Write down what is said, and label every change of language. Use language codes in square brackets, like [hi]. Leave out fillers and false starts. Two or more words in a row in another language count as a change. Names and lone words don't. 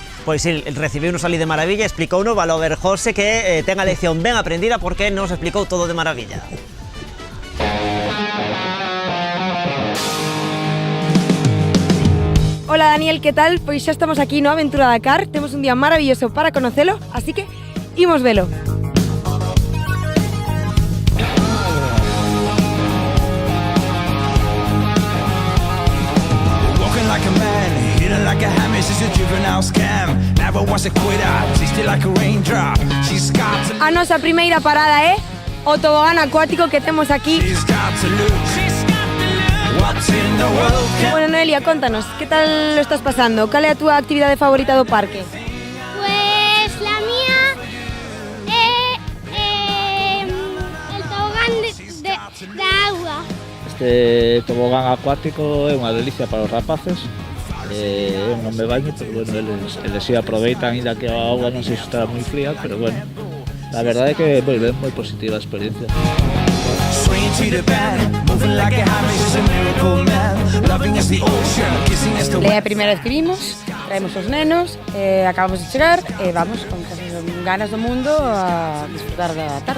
[gl] Pois sí, recibiunos ali de maravilla, explicounos Valover José que ten a lección ben aprendida porque nos explicou todo de maravilla. [es] Hola Daniel, ¿qué tal? [gl] Pois xa estamos aquí no Aventura Dakar, temos un día maravilloso para conocelo, así que imos velo. [en] Like a man, hidden like a hammer, she's a juvenile scam. Never was a quitter, tasted like a raindrop. She's got to... [gl] A nosa primeira parada é o tobogán acuático que temos aquí. [en] She's got to lose. What's in the world can... [es] Bueno, Noelia, contanos, que tal lo estás pasando? [gl] Cal é a túa actividade favorita do parque? [es] Pues la mía es el tobogán de agua. [gl] Este tobogán acuático é unha delicia para os rapaces. Eu non me baño, pero bueno, eles si aproveitan, ainda que a auga non se está moi fría, pero bueno, a verdade é que é moi positiva a experiencia. É a primeira vez que vimos, traemos os nenos, acabamos de chegar e vamos con ganas do mundo a disfrutar da tarde.